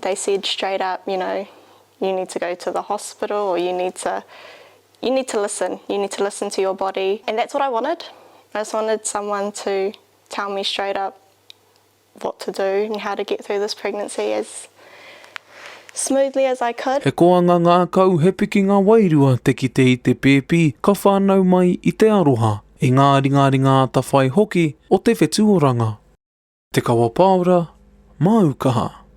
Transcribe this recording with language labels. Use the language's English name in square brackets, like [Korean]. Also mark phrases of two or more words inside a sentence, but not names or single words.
[English] They said straight up, you need to go to the hospital, or you need to listen. You need to listen to your body. And that's what I wanted. I just wanted someone to tell me straight up what to do and how to get through this pregnancy as smoothly as I could. [Māori] He koanga ngā kau he piki ngā wairua te kite I te pēpi ka whānau mai I te aroha I ngā ringaringa tawhai hoki o Te Whetu Oranga. Te kawa paura, Aukaha.